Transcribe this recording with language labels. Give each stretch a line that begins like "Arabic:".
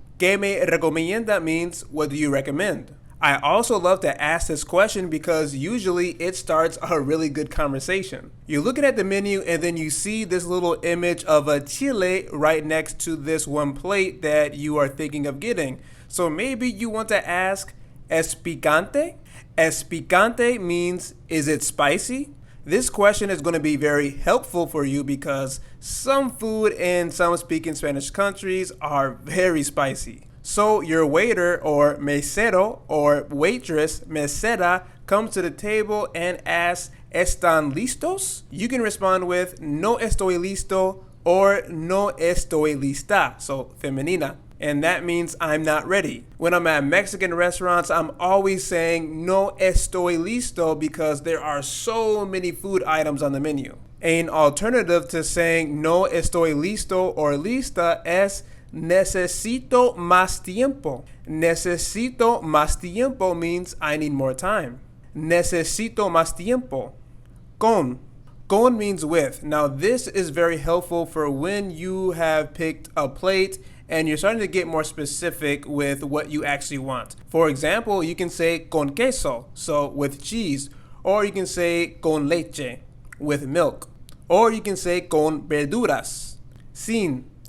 Spanish: ¿Qué me recomienda
English: means what do you recommend? I also love to ask this question because usually it starts a really good conversation. You're looking at the menu and then you see this little image of a chile right next to this one plate that you are thinking of getting. So maybe you want to ask,
Spanish: ¿Es picante? ¿Es picante
English: means is it spicy? This question is going to be very helpful for you because some food in some speaking Spanish countries are very spicy. So your waiter or mesero or waitress, mesera, comes to the table and asks,
Spanish: ¿Están listos?
English: You can respond with
Spanish: no estoy listo or no estoy lista, so femenina.
English: And that means I'm not ready. When I'm at Mexican restaurants, I'm always saying
Spanish: no estoy listo
English: because there are so many food items on the menu. An alternative to saying
Spanish: no estoy listo
English: or
Spanish: lista es necesito más tiempo. Necesito más tiempo
English: means I need more time.
Spanish: Necesito más tiempo. Con. Con
English: means with. Now this is very helpful for when you have picked a plate and you're starting to get more specific with what you actually want. For example, you can say
Spanish: con queso,
English: so with cheese, or you can say
Spanish: con leche,
English: with milk, or you can say
Spanish: con verduras, sin.